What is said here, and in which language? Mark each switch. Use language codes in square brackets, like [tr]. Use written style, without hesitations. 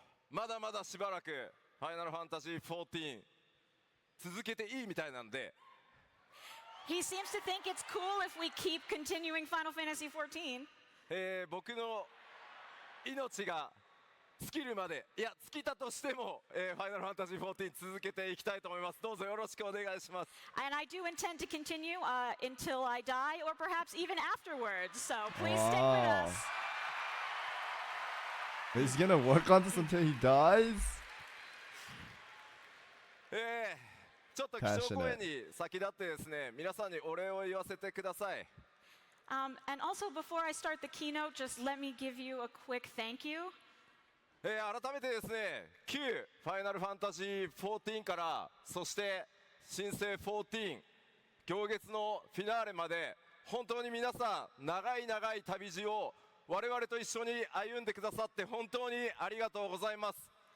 [ja] まだまだしばらくファイナルファンタジー14続けていいみたいなんで。 [en] He seems to think it's cool if we keep continuing Final Fantasy XIV. [ja] 僕の命が尽きるまでいや尽きたとしても、ファイナルファンタジー14続けていきたいと思います。どうぞよろしくお願いします。 [en] And I do intend to continue until I die or perhaps even afterwards. So please stick with Wow. us. He's gonna work on this until he dies? [ja] ちょっと基調講演に先立ってですね皆さんにお礼を言わせてください。 [en] And also, before I start the keynote, just let me give you a quick thank you. [ja] 改めてですね、旧ファイナルファンタジー14から、そして新生14、行月のフィナーレまで、本当に皆さん、長い長い旅路を我々と一緒に歩んでくださって本当にありがとうございます。